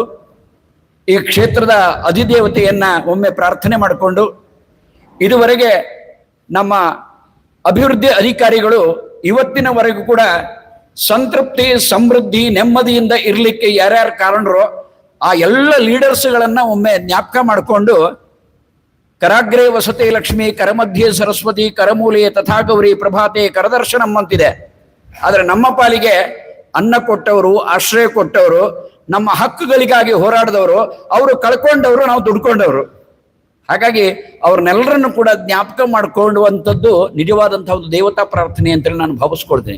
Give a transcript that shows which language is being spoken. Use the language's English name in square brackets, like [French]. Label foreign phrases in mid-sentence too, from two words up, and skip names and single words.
[Kannada] ಈ ಕ್ಷೇತ್ರದ ಅಧಿದೇವತೆಯನ್ನ ಒಮ್ಮೆ ಪ್ರಾರ್ಥನೆ ಮಾಡಿಕೊಂಡು, ಇದುವರೆಗೆ ನಮ್ಮ ಅಭಿವೃದ್ಧಿ ಅಧಿಕಾರಿಗಳು ಇವತ್ತಿನವರೆಗೂ ಕೂಡ ಸಂತೃಪ್ತಿ, ಸಮೃದ್ಧಿ, ನೆಮ್ಮದಿಯಿಂದ ಇರಲಿಕ್ಕೆ ಯಾರ್ಯಾರು ಕಾರಣರೋ ಆ ಎಲ್ಲ ಲೀಡರ್ಸ್ಗಳನ್ನ ಒಮ್ಮೆ ಜ್ಞಾಪಕ ಮಾಡಿಕೊಂಡು, [Sanskrit] ಕರಾಗ್ರೇ ವಸತೆ ಲಕ್ಷ್ಮಿ, ಕರಮಧ್ಯೆ ಸರಸ್ವತಿ, ಕರಮೂಲೆ ತಥಾಗೌರಿ ಪ್ರಭಾತೆ ಕರದರ್ಶನಂ ಅಂತಿದೆ. [Kannada] ಆದರೆ ನಮ್ಮ ಪಾಲಿಗೆ ಅನ್ನ ಕೊಟ್ಟವರು, ಆಶ್ರಯ ಕೊಟ್ಟವರು, ನಮ್ಮ ಹಕ್ಕುಗಳಿಗಾಗಿ ಹೋರಾಡಿದವರು, ಅವರು ಕಳ್ಕೊಂಡವರು, ನಾವು ದುಡ್ಕೊಂಡವರು. ಹಾಗಾಗಿ ಅವ್ರನ್ನೆಲ್ಲರನ್ನು ಕೂಡ ಜ್ಞಾಪಕ ಮಾಡಿಕೊಳ್ಳುವಂಥದ್ದು ನಿಜವಾದಂತಹ ಒಂದು ದೇವತಾ ಪ್ರಾರ್ಥನೆ ಅಂತೇಳಿ ನಾನು ಭಾವಿಸ್ಕೊಳ್ತೀನಿ.